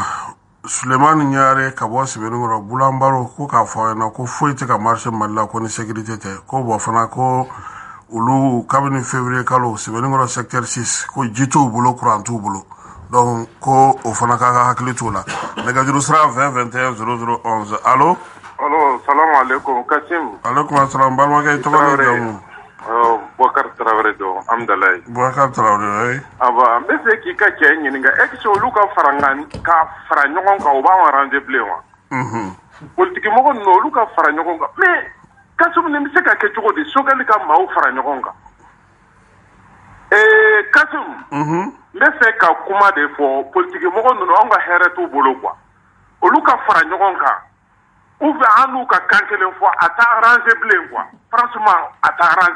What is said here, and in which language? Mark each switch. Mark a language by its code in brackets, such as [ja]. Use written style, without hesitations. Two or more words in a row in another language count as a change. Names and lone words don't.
[bm] Sulemani Ɲare ka bɔ Sɛbɛnnikɔrɔ Bulanbaro ko k'a fɔ an ɲɛna ko foyi tɛ ka marché Mali la ko ni sécurité tɛ ko bon fana ko olu kabini février kalo Sɛbɛnnikɔrɔ secteur 6 ko ji t'u bolo courant t'u bolo donc ko o fana k'a ka hakili t'o la. Nɛgɛjuru sira 20 21 00 11 allo. [ar] Allo, سلام عليكم Kasim. عليكم السلام [bm] balimakɛ i tɔgɔ ni jamu? Boubacar Traoré don Amdalaye. Boubacar Traoré oui. Aba n bɛ fɛ k'i ka cɛ ɲininka [fr] est-ce que [bm] olu ka fara ɲɔgɔn kan o b'an arranger bilen wa? Politique mɔgɔ ninnu olu ka fara ɲɔgɔn kan mais Kasim nin bɛ se ka kɛ cogo di Sogɛli ka maaw fara ɲɔgɔn kan? Kasim n bɛ fɛ ka kuma de fɔ politique mɔgɔ ninnu anw ka hɛrɛ t'u bolo quoi olu ka fara ɲɔgɔn kan [fr] ou bien [bm] an n'u ka kan kelen fɔ a t'a arranger bilen [fr] quoi franchement [bm] a t'a arranger